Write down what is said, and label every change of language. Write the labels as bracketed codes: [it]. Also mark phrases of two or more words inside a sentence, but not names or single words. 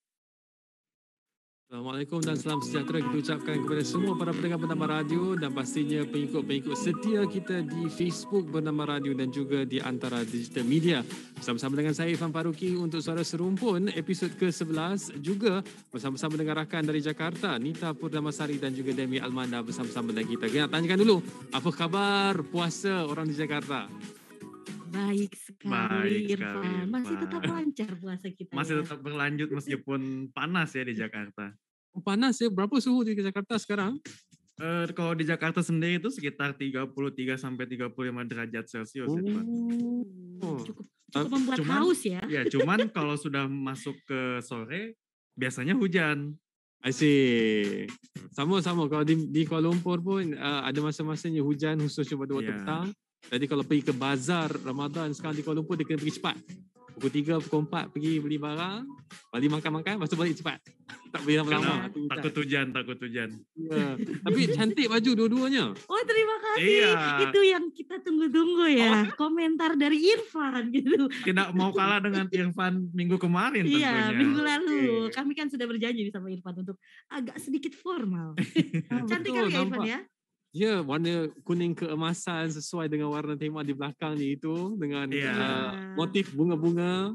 [ms] Assalamualaikum dan salam sejahtera kita ucapkan kepada semua para pendengar Bernama Radio dan pastinya pengikut-pengikut setia kita di Facebook Bernama Radio dan juga di Antara Digital Media. Bersama-sama dengan saya Irfan Faruqi untuk Suara Serumpun episod ke-11, juga bersama-sama dengan rakan dari Jakarta Nita Purnamasari dan juga Demi Almanda bersama-sama dengan kita. Kita nak tanyakan dulu, apa khabar puasa orang di Jakarta? [id] Baik sekali, Irfan. Masih tetap lancar puasa kita. Masih tetap berlanjut meskipun panas ya di Jakarta. [ms] Panas ya, berapa suhu di Jakarta sekarang? [id] Kalau di Jakarta sendiri itu sekitar 33 sampai 35 derajat Celcius. Cukup membuat haus ya. Ya, cuman kalau sudah masuk ke sore biasanya hujan. [en] I see. [ms] Sama-sama kalau di Kuala Lumpur pun ada masa-masanya hujan khususnya pada waktu petang. Jadi kalau pergi ke bazar Ramadan sekarang di Kuala Lumpur, dia kena pergi cepat. Pukul 3, pukul 4 pergi beli barang, balik makan-makan, lepas tu balik cepat. Tak boleh lama-lama. Takut hujan. Ya. Tapi cantik baju dua-duanya. [id] Oh, terima kasih. Iya. Itu yang kita tunggu-tunggu ya. Komentar dari Irfan gitu. Tidak mau kalah dengan Irfan minggu kemarin tentunya. Iya, minggu lalu. Kami kan sudah berjanji sama Irfan untuk agak sedikit formal. Cantik kali ya Irfan ya. [ms] Ya, warna kuning keemasan sesuai dengan warna tema di belakang ni itu dengan motif bunga-bunga.